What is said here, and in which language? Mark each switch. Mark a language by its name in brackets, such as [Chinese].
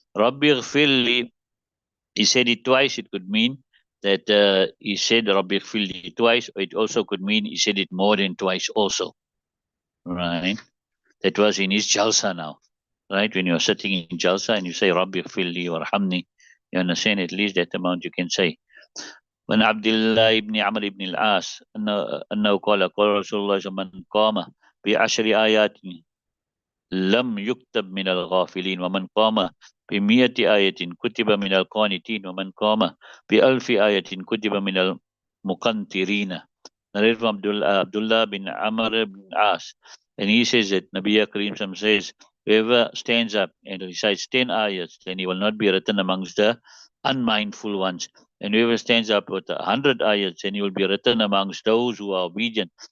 [English] Rabbi Ghfirli, he said it twice. It could mean that he said Rabbi Ghfirli twice. Or it also could mean he said it more than twice also. Right. That was in his jalsa now. Right. When you're sitting in jalsa and you say Rabbi Ghfirli or Hamni, you understand at least that amount you can say. [Arabic] من عبد الله بن عمرو بن العاص أنه قال رسول الله صلى الله عليه وسلم من قام بعشر آيات لم يكتب من الغافلين ومن قام بمئة آية كتب من القانتين ومن قام بألف آية كتب من المقنطرين. [English] Narrated from Abdullah bin Amr bin As. And he says that Nabi Kareem says, whoever stands up and recites 10 ayats, then he will not be written amongst the unmindful ones. And whoever stands up with 100 ayats, then he will be written amongst those who are obedient.